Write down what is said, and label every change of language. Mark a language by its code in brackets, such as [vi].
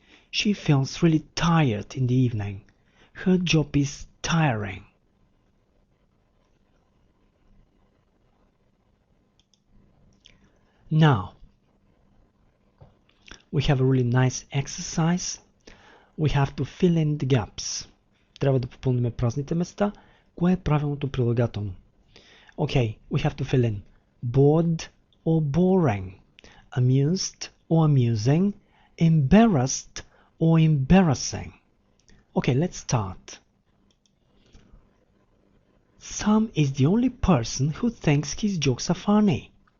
[en] She feels really tired in the evening. Her job is tiring. Now, we have a really nice exercise. We have to fill in the gaps. [bg] Трябва да попълним празните места. Кое е правилното прилагателно? [en] Okay, we have to fill in bored or boring, amused or amusing, embarrassed or embarrassing. Okay, let's start. Sam is the only person who thinks his jokes are funny.